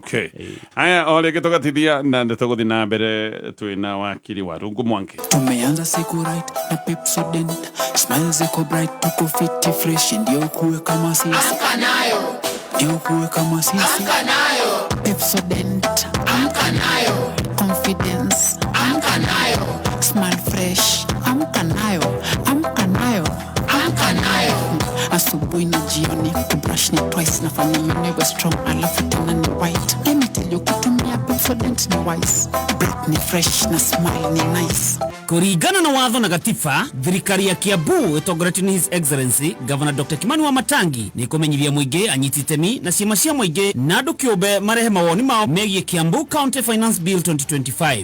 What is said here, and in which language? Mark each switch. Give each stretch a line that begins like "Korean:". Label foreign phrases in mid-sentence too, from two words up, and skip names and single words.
Kikuyu: Haya ole gĩtũgatithia na ndĩtũgũthiĩ na mbere twĩna wakiri wa Rungu Mwangi.
Swahili: Tumeanza siku right na Pepsodent, smile ziko bright, tuko fiti fresh, ndio kuwe kama sisi. Amka nayo. Ndio kuwe kama sisi. Amka nayo. Pepsodent, amka nayo. Confidence, amka nayo.
English: Smile fresh,
Swahili: amka nayo. Amka nayo. Amka nayo. Asubuhi na jioni kubrush ni twice, nafanya
English: you never strong,
Swahili: alafu tena ni white.
English: Let me tell you,
Swahili: kutumia Pepsodent ni wise, breath ni fresh na smile ni nice.
Kikuyu: Kũringana na watho na gatiba, thirikari ya Kiambu ĩtongoretio nĩ
English: His Excellency Governor Dr.
Kikuyu: Kimani Wamatangi nĩ kũmenyithia mũingĩ anyiti itemi na ciama cia mũingĩ na andũ kĩũmbe marehe mawoni mao megiĩ Kiambu County Finance Bill 2025.